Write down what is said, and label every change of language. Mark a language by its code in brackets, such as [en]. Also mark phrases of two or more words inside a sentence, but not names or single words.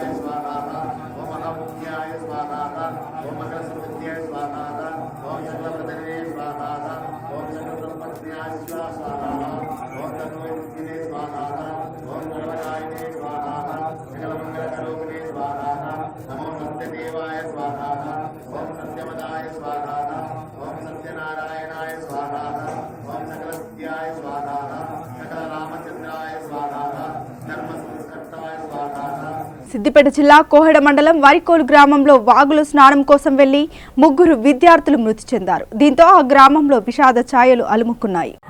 [sa] स्वाहा ओम महामुख्याय स्वाहा ओम मकरसंविद्याय स्वाहा ओम सकलप्रदने स्वाहा ओम सकलब्रह्मण्याय स्वाहा ओम तन्वैदिने स्वाहा ओम सर्वकायने स्वाहा सकलमंगलकरोगिने स्वाहा नमो सत्यदेवाय स्वाहा ओम सत्यवदाय स्वाहा ओम सत्यनारायणाय स्वाहा ओम सकलविद्याय स्वाहा [te] సిద్దిపేట జిల్లా కోహెడ మండలం వారికోలు గ్రామంలో వాగులో స్నానం కోసం వెళ్లి ముగ్గురు విద్యార్థులు మృతి చెందారు. దీంతో ఆ గ్రామంలో విషాద ఛాయలు అలుముకున్నాయి.